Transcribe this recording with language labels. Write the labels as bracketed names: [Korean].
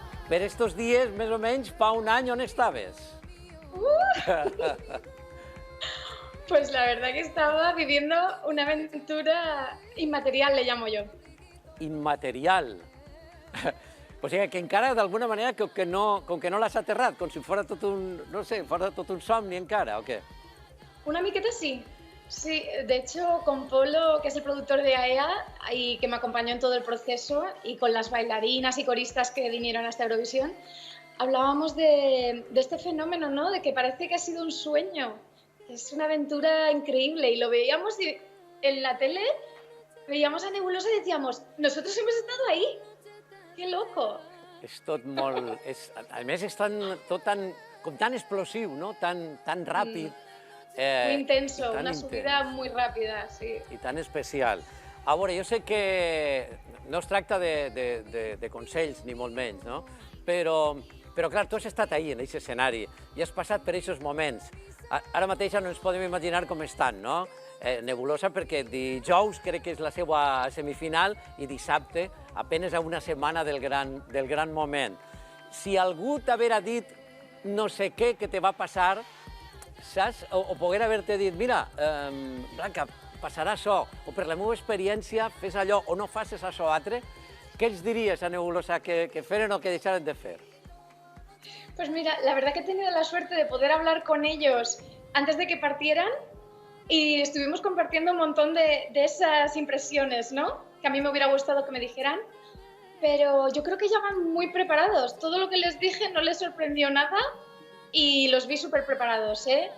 [Catalan] Per estos dies, més o menys, fa un any, on estaves? [Spanish] Pues la verdad que estaba viviendo una aventura inmaterial, le llamo yo. [Catalan] Immaterial. O sigui, que encara d'alguna manera com que no l'has aterrat, com si fos tot un, no sé, fos tot un somni encara, o què? Una miqueta sí. [Spanish] Sí, de hecho con Polo, que es el productor de AEA y que me acompañó en todo el proceso, y con las bailarinas y coristas que vinieron a esta Eurovisión, hablábamos de este fenómeno, ¿no? De que parece que ha sido un sueño. Es una aventura increíble y lo veíamos en la tele, veíamos a Nebulosa y decíamos, nosotros hemos estado ahí. ¡Qué loco! [Catalan] És tot molt... A més, és tot tan explosiu, no? Tan ràpid. [Spanish] Muy intenso, una subida muy rápida, sí. [Catalan] I tan especial. A veure, jo sé que no es tracta de consells, ni molt menys, no? Però, clar, tu has estat ahí, en aquest escenari, i has passat per aquests moments. Ara mateix no ens podem imaginar com estan, no? Nebulosa, perquè dijous crec que és la seva semifinal i dissabte, apenas a una setmana del gran moment. Si algú t'haguera dit no sé què que te va passar, saps? O poguera haver-te dit, mira, Blanca, passarà això, o per la meva experiència fes allò o no facis això altre, què els diries a Nebulosa que feren o que deixaren de fer? [Spanish] Pues mira, la verdad que he tenido la suerte de poder hablar con ellos antes de que partieran y estuvimos compartiendo un montón de esas impresiones, ¿no? Que a mí me hubiera gustado que me dijeran, pero yo creo que ya van muy preparados. Todo lo que les dije no les sorprendió nada y los vi súper preparados, ¿eh?